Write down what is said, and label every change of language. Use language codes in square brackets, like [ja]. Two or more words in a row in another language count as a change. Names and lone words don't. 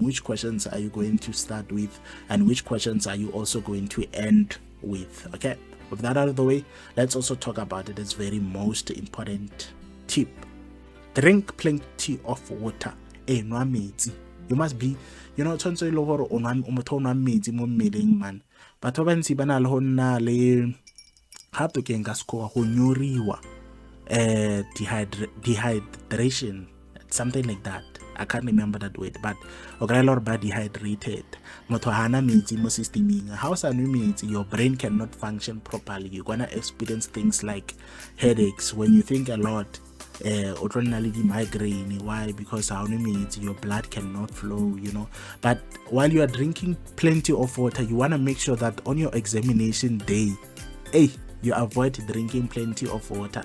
[en] Which questions are you going to start with, and which questions are you also going to end with? Okay, with that out of the way, let's also talk about it as very most important tip. Drink plenty of water. You must be, [tn] tshwanetse e le gore o motho o nwa metsi mo mmeleng man. Batho ba bantsi ba na le go nna le gape ke nka score go nyoriwa, dehydration, [en] something like that. I can't remember that word, but [tn] o kry le gore ba [en] dehydrated. [tn] Motho ha ana metsi mo systeming. Ha o sa nwe metsi, [en] your brain cannot function properly. You're gonna experience things like headaches when you think a lot. Migraine. Why? Because your blood cannot flow, But while you are drinking plenty of water, you want to make sure that on your examination day, you avoid drinking plenty of water.